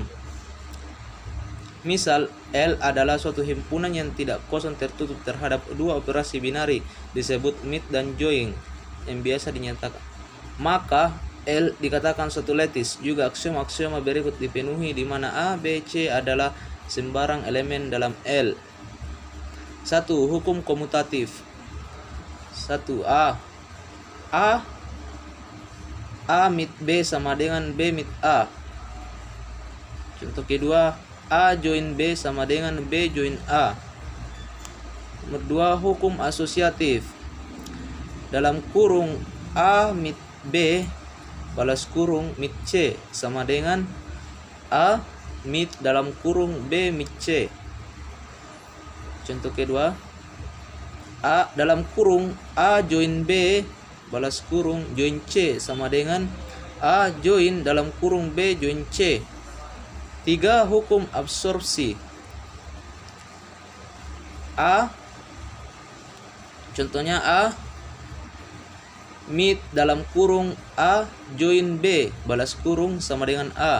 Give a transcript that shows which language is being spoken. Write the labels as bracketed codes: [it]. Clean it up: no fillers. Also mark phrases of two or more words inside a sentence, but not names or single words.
[id] Misal, L adalah suatu himpunan yang tidak kosong tertutup terhadap dua operasi binari disebut meet dan join yang biasa dinyatakan. Maka L dikatakan suatu lattice. Juga aksioma-aksioma berikut dipenuhi di mana A, B, C adalah sembarang elemen dalam L. 1. Hukum komutatif. 1. A meet B sama dengan B meet A. Contoh kedua, A join B sama dengan B join A. Nomor 2, hukum asosiatif. Dalam kurung A meet B balas kurung meet C sama dengan A meet dalam kurung B meet C. Contoh kedua, A dalam kurung A join B balas kurung join C sama dengan A join dalam kurung B join C. 3. Hukum absorpsi. Contohnya A meet dalam kurung A join B balas kurung sama dengan A.